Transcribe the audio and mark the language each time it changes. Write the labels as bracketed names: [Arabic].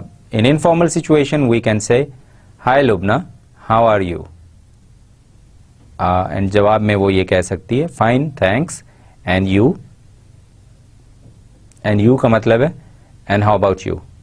[English] In informal situation, we can say, hi Lubna, how are you? [Urdu] And جواب میں وہ یہ کہہ سکتی ہے [English] fine, thanks, and you. And you [Urdu] کا مطلب ہے [English] and how about you.